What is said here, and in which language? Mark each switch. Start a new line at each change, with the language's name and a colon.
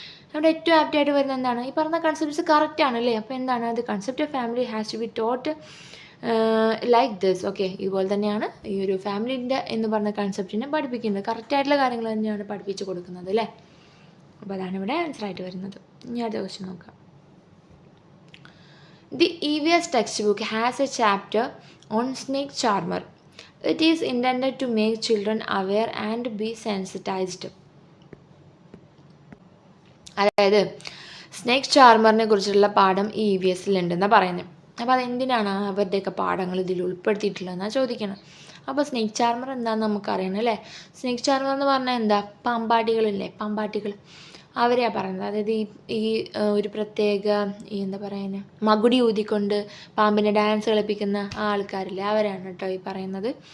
Malayalam: നമ്മുടെ ഏറ്റവും ആപ്റ്റായിട്ട് വരുന്നത് എന്താണ്? ഈ പറഞ്ഞ കൺസെപ്റ്റ്സ് കറക്റ്റ് ആണല്ലേ? അപ്പോൾ എന്താണ് അത്?
English: Concept of family has to be taught like this.
Malayalam: Okay, ഇതുപോലെ തന്നെയാണ് ഈ ഒരു ഫാമിലിൻ്റെ എന്ന് പറഞ്ഞ കൺസെപ്റ്റിനെ പഠിപ്പിക്കുന്നത്. കറക്റ്റായിട്ടുള്ള കാര്യങ്ങൾ തന്നെയാണ് പഠിപ്പിച്ച് കൊടുക്കുന്നത് അല്ലേ? അപ്പോൾ അതാണ് ഇവിടെ ആൻസർ ആയിട്ട് വരുന്നത്. ഇനി അടുത്ത ക്വസ്റ്റ്യൻ നോക്കാം.
English: The EVS textbook has a chapter on snake charmer. It is intended to make children aware and be sensitized.
Malayalam: അതായത് സ്നേക്ക് ചാർമറിനെ കുറിച്ചുള്ള പാഠം ഈ EVS ഉണ്ടെന്നാണ് പറയുന്നത്. അപ്പോൾ അതെന്തിനാണ് അവരുടെയൊക്കെ പാഠങ്ങൾ ഇതിൽ ഉൾപ്പെടുത്തിയിട്ടുള്ളതെന്നാണ് ചോദിക്കണം. അപ്പോൾ സ്നേക്ക് ചാർമർ എന്താണെന്ന് നമുക്കറിയണം അല്ലേ? സ്നേക്ക് ചാർമർ എന്ന് പറഞ്ഞാൽ എന്താ? പാമ്പാട്ടികളില്ലേ, പാമ്പാട്ടികൾ, അവരെയാണ് പറയുന്നത്. അതായത് ഈ ഒരു പ്രത്യേക എന്താ പറയുന്നത്, മകുടി ഊതിക്കൊണ്ട് പാമ്പിനെ ഡാൻസ് കളിപ്പിക്കുന്ന ആ ആൾക്കാരില്ലേ, അവരാണ് കേട്ടോ ഈ പറയുന്നത്.